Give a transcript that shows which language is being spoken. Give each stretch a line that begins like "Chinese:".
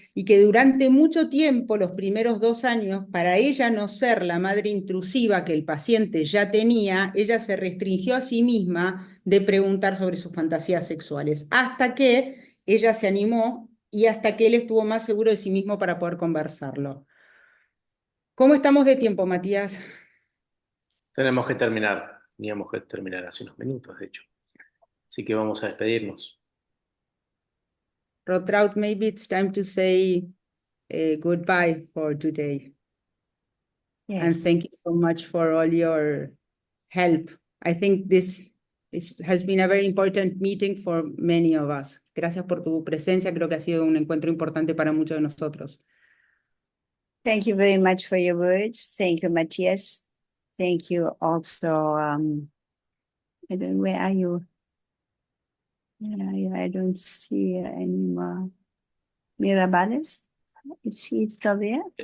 Spanish: y que durante mucho tiempo, los primeros 2 años, para ella no ser la madre intrusiva que el paciente ya tenía, ella se restringió a sí misma de preguntar sobre sus fantasías sexuales, hasta que ella se animó y hasta que él estuvo más seguro de sí mismo para poder conversarlo. ¿Cómo estamos de tiempo, Matías? Tenemos que terminar. Teníamos que terminar hace unos minutos, de hecho. Así que vamos a despedirnos.
English: ROTRAUT, maybe it's time to say goodbye for today. Yes. And thank you so much for all your help. I think this has been a very important meeting for many of us.
Spanish: Gracias por tu presencia. Creo que ha sido un encuentro importante para muchos de nosotros.
English: Thank you very much for your words. Thank you, Matías. Thank you also. Where are you? I don't see her anymore. Miraballes? Is she still there?